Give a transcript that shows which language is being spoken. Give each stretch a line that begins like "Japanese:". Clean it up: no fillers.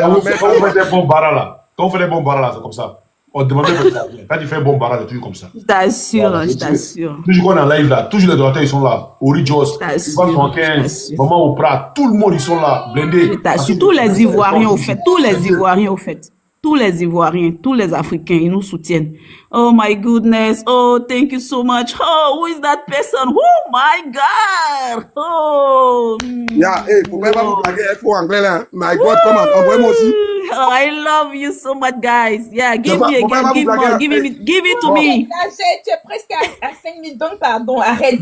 French: Quand on fait des bons barras là, c'est comme ça. On demande quand tu fais un bon barrage, c'est toujours comme ça. Je t'assure. Toujours qu'on est en live là, toujours les donateurs ils sont là. Orijos, Ivan 15, Maman Oprah, tout le monde ils sont là, blindés. Tous les Ivoiriens au fait, tous les Ivoiriens, tous les Africains, ils nous soutiennent.
English: Oh my goodness, oh thank you so much. Oh, who is that person? Oh my God. Oh.
French: Pourquoi pas vous blaguer, il faut anglais là.
English: My God,
French: comment? Envoyez-moi aussi.
English: Oh, I love you so much, guys. Yeah, give me again, give it to me.
French: Tu es presque à 5 000, donc pardon, arrête.